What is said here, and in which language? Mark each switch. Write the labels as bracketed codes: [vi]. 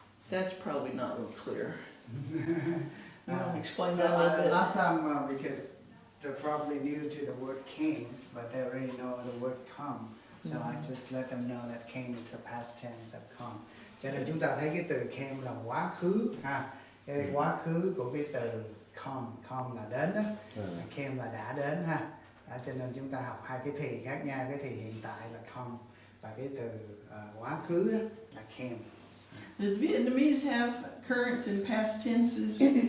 [en] That's probably not real clear. You want to explain that a little bit? Last time, because they're probably new to the word came, but they already know the word come. So I just let them know that came is the past tense of come. [vi] Cho nên chúng ta thấy cái từ came là quá khứ ha. Cái quá khứ của cái từ come là đến đó. Came là đã đến ha. Đó, cho nên chúng ta học hai cái thì khác nhau. Cái thì hiện tại là come và cái từ quá khứ đó là came. [en] Does Vietnamese have current and past tenses?